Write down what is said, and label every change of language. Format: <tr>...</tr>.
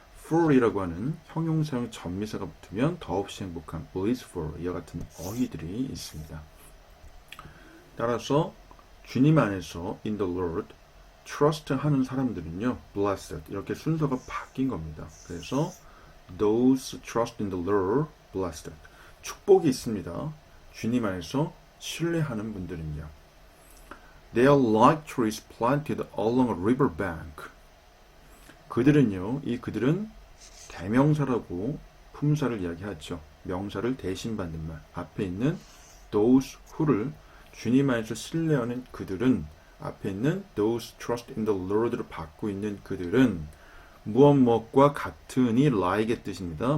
<ko>ful이라고 하는 형용사형 전미사가 붙으면 더없이 행복한 blissful 이와 같은 어휘들이 있습니다. 따라서 주님 안에서</ko> <en>in the Lord trust</en> <ko>하는 사람들은요 blessed 이렇게 순서가 바뀐 겁니다. 그래서</ko> <en>those trust in the Lord blessed</en> <ko>축복이 있습니다. 주님 안에서 신뢰하는 분들은요.</ko> <en>They are like trees planted along a river bank.</en> <ko>그들은요, 그들은 대명사라고 품사를 이야기하죠. 명사를 대신 받는 말. 앞에 있는 those who를 주님 안에서 신뢰하는 그들은 앞에 있는</ko> <en>those trust in the Lord</en> <ko>를 받고 있는 그들은 무엇과 같으니 like의 뜻입니다.</ko>